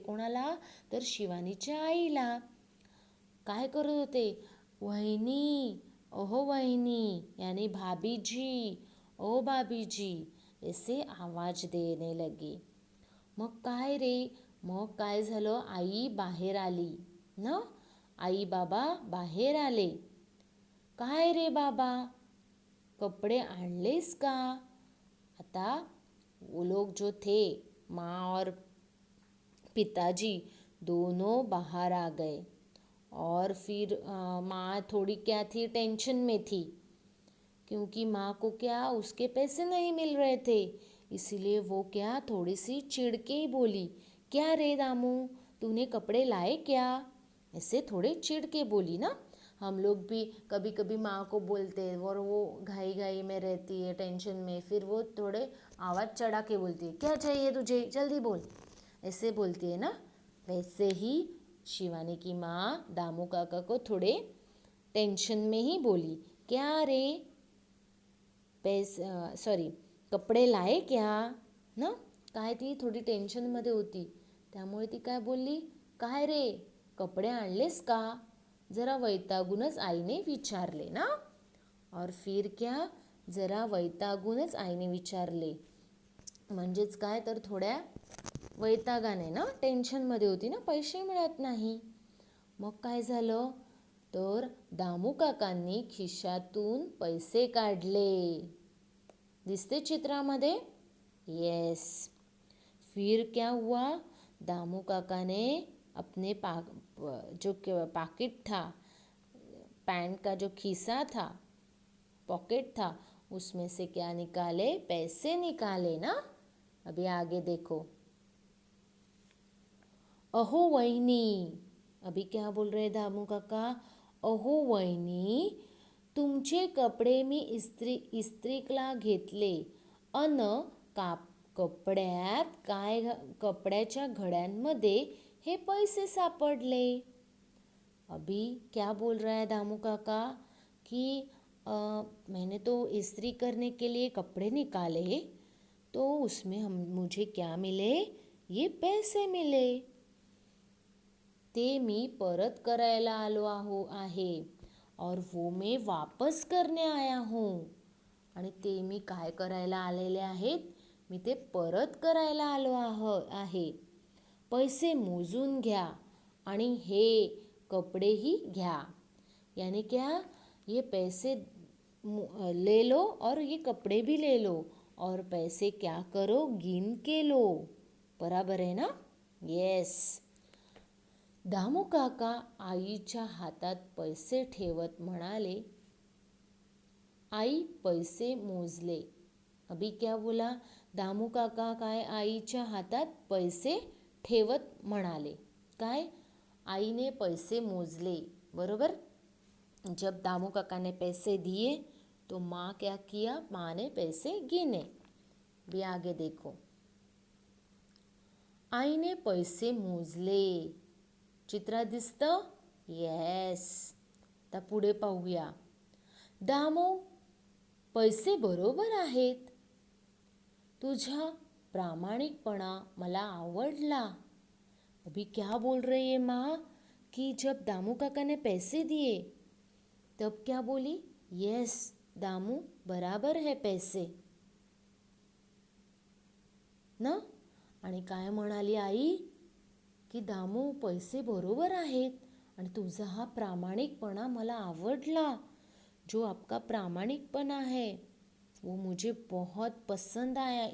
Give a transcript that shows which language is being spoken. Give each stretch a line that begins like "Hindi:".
Marathi: कोणाला? तर शिवानीच्या आईला. काय करत होते? वहिनी, ओहो वहिनी,
Hindi: यानी भाभी जी, ओ भाभी जी, ऐसे आवाज देने लगे.
Marathi: मग काय रे? मग काय झालं? आई बाहेर आली ना. आई बाबा बाहेर आले. काय रे बाबा, कपडे आणलेस का?
Hindi: आता वो लोग जो थे, माँ और पिताजी दोनों बाहर आ गए. और फिर माँ थोड़ी क्या थी? टेंशन में थी. क्योंकि माँ को क्या? उसके पैसे नहीं मिल रहे थे. इसीलिए वो क्या? थोड़ी सी चिढ़ के ही बोली, क्या रे दामू, तूने कपड़े लाए क्या? ऐसे थोड़े चिढ़ के बोली ना. हम लोग भी कभी कभी माँ को बोलते हैं और वो घाई घाई में रहती है, टेंशन में, फिर वो थोड़े आवाज़ चढ़ा के बोलती है, क्या चाहिए तुझे, जल्दी बोल, ऐसे बोलती है ना. वैसे ही शिवानी की माँ दामू काका को थोड़े टेंशन में ही बोली, क्या रे, कपडे लाए क्या ना.
Marathi: काय ती थोडी टेन्शनमध्ये होती. त्यामुळे ती काय बोलली? काय रे, कपडे आणलेस का? जरा वैतागूनच आईने विचारले ना.
Hindi: और फिर क्या?
Marathi: जरा वैतागूनच आईने विचारले. म्हणजेच काय तर थोड्या वैतागाने ना, टेन्शनमध्ये होती ना, पैसे मिळत नाही. मग काय झालं? तर दामू काकांनी खिशातून पैसे काढले. दिसते चित्रामध्ये?
Hindi: यस. फिर क्या हुआ? दामू काका ने अपने जो पॉकेट था, पैंट का जो खीसा था, पॉकेट था, उसमें से क्या निकाले? पैसे निकाले ना. अभी आगे देखो. अहो वहिनी, अभी क्या बोल रहे दामू काका?
Marathi: अहो वहिनी, तुमचे कपडे मी इस्त्रीला घेतले अन कपड्याच्या घड्यांमध्ये हे पैसे सापडले.
Hindi: अभी क्या बोल रहा है दामू काका कि मैंने तो इस्त्री करने के लिए कपड़े निकाले, तो उसमें मुझे क्या मिले? ये पैसे मिले.
Marathi: ते मी परत करायला आलो आहे.
Hindi: और वो मैं वापस करने आया हूँ.
Marathi: आणि ते मी काय करायला आलेले आहेत? मी ते परत करायला आलो आहे. पैसे मोजून घ्या आणि हे कपडेही घ्या.
Hindi: यानी क्या? ये पैसे ले लो और ये कपड़े भी ले लो. और पैसे क्या करो? गिन के लो. बराबर है ना? येस.
Marathi: दामू काका आईच्या हातात पैसे ठेवत म्हणाले. आई पैसे मोजले.
Hindi: अभी क्या बोला?
Marathi: दामू काका काय आईच्या हातात पैसे ठेवत म्हणाले. काय? आईने पैसे मोजले. बरोबर.
Hindi: जब दामू काका ने पैसे दिए तो माँ क्या किया? माँ ने पैसे गिने. भी आगे देखो.
Marathi: आईने पैसे मोजले. चित्रात दिसतं? येस. आता पुढे पाहूया. दामू, पैसे बरोबर आहेत. तुझा प्रामाणिकपणा मला आवडला.
Hindi: अभी क्या बोल रही है माँ कि जब दामू काका ने पैसे दिए तब क्या बोली? यस, दामू बराबर है पैसे ना.
Marathi: आणि काय म्हणाली आई की दामू पैसे बरोबर आहेत आणि तुझा हा प्रामाणिकपणा मला आवडला.
Hindi: जो आपका प्रामाणिकपणा है वो मुझे बहुत पसंद आया.